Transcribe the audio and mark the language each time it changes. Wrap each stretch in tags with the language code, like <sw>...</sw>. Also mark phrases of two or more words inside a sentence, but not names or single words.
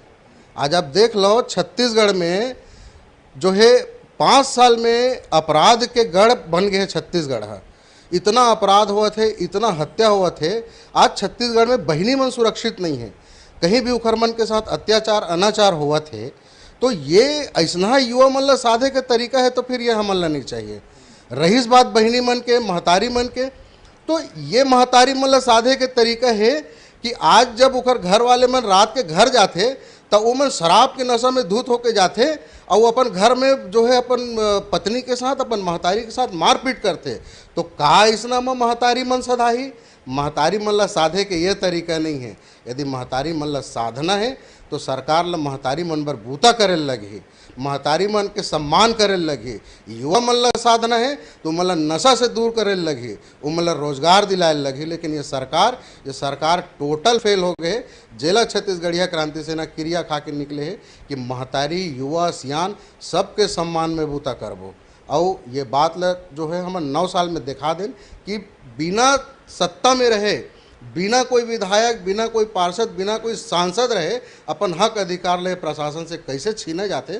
<hne>आज आप देख लो छत्तीसगढ़ में जो है 5 साल में अपराध के गढ़ बन गए छत्तीसगढ़ है। इतना अपराध हुआ थे, इतना हत्या हुआ थे। आज छत्तीसगढ़ में बहिनी मन सुरक्षित नहीं है, कहीं भी उखर मन के साथ अत्याचार अनाचार हुआ थे। तो ये ऐसा युवा मन ला साधे के तरीका है तो फिर ये हमन ला नहीं चाहिए। रहीस बात बहिनी मन के, महतारी मन के, तो ये महतारी मन ला साधे के तरीका है कि आज जब उखर घर वाले मन रात के घर जाते तो वो मन शराब के नशा में धूत होके जाते और वो अपन घर में जो है अपन पत्नी के साथ, अपन महतारी के साथ मारपीट करते। तो का इसना में महतारी मन सधाही? महतारी मन ला साधे के ये तरीका नहीं है। यदि महतारी मन ला साधना है तो सरकार ला महतारी मन बर बूता करे लगी, महतारी मन के सम्मान करे लगी। युवा मन ला साधना है तो मतलब नशा से दूर करे लगी, वो मतलब रोजगार दिलाए लगी। लेकिन ये सरकार टोटल फेल हो गए। जेला छत्तीसगढ़िया क्रांति सेना क्रिया खा के निकले है कि महतारी, युवा, सियान सबके सम्मान में बूता करबो। और ये बात ला जो है हम 9 साल में दिखा दें कि बिना सत्ता में रहे, बिना कोई विधायक, बिना कोई पार्षद, बिना कोई सांसद रहे अपन हक अधिकार ले प्रशासन से कैसे छीने जाते।</hne>